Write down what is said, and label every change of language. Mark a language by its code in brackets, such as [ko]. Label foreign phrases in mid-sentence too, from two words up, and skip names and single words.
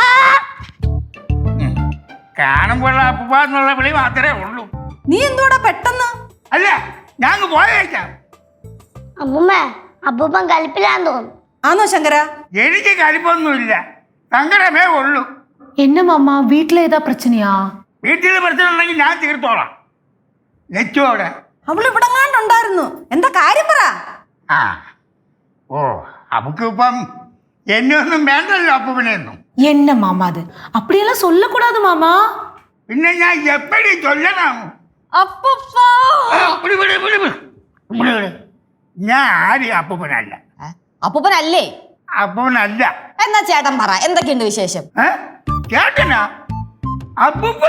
[ml] കാണുമ്പോൾ അപ്പൂപ്പ എന്നുള്ള വിളി മാത്രമേ ഉള്ളൂ. നീ എന്തോടാ പെട്ടെന്ന്? അല്ല, ഞാൻ പോയേക്കാം. അമ്മൂമ്മ, അപ്പൂപ്പൻ കലിപ്പിലാന്ന് തോന്നുന്നു. ആണോ ശങ്കര? എനിക്ക് കലിപ്പൊന്നുമില്ല, സങ്കടമേ ഉള്ളൂ. [ta] என்ன மாமா, வீட்ல ஏதா பிரச்சனையா? [ml] വീട്ടിൽ പ്രശ്നം ഉണ്ടെങ്കിൽ ഞാൻ തീർത്തോളാം. നെച്ചു അവിടെ. അവൾ ഇവിടെ ഉണ്ടായിരുന്നു. എന്താ കാര്യം പറ. ഓ, അവക്കിപ്പം എന്നെ ഒന്നും വേണ്ടല്ലോ അപ്പൂപ്പനെയൊന്നും. [ta] என்ன மாமா அது? அப்படியெல்லாம் சொல்லக்கூடாது மாமா. [ml] പിന്നെ ഞാൻ [ta] எப்படி சொல்லணும்? [ml] ഞാൻ ആരും അപ്പൂപ്പനല്ല. അപ്പൂപ്പനല്ലേ? അപ്പൂപ്പനല്ല. എന്നാ ചേട്ടൻ പറ, എന്തൊക്കെയുണ്ട് വിശേഷം? ചേട്ടനാ? അപ്പൂപ്പൻ.